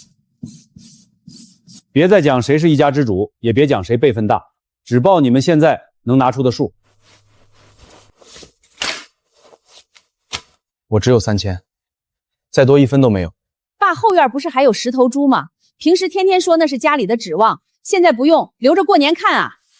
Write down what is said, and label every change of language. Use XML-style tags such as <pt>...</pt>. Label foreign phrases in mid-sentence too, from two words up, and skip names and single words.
<zh>別再講誰是一家之主，也別講誰輩分大，只報你們現在能拿出的数。我只有3000，再多1分都没有。爸后院不是还有10头猪吗？平时天天说那是家里的指望，现在不用，留着过年看啊。</zh>